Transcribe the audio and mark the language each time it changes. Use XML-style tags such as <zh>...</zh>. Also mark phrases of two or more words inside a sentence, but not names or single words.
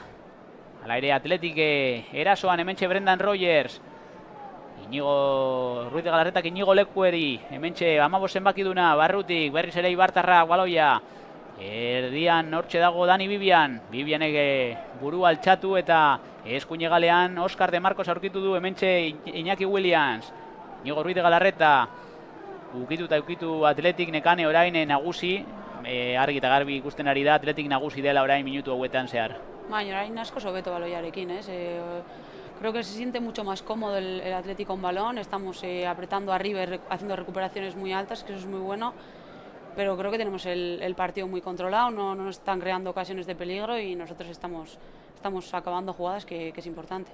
<eu>Hala ere Atletik erasoan hementxe Brendan Rogers, Inigo Ruiz de Galarretak Inigo Lekueri, hementxe 15 zenbakiduna, barrutik berriz ere Ibartarra baloia, erdian hortxe dago Dani Vivianek burua altxatu eta eskuine galean Óscar de Marcos aurkitu du hementxe Iñaki Williams, Inigo Ruiz de Galarreta, ukitu Atletik Nekane orain nagusi, argi eta garbi ikusten ari da Atletik nagusi dela orain minutu hauetan zehar. Baina orain asko hobeto baloiarekin,</eu> <es>creo que se siente mucho más cómodo el Atlético con balón, estamos apretando arriba y haciendo recuperaciones muy altas, que eso es muy bueno, pero creo que tenemos el partido muy controlado, no nos están creando ocasiones de peligro y nosotros estamos acabando jugadas que es importante.</es>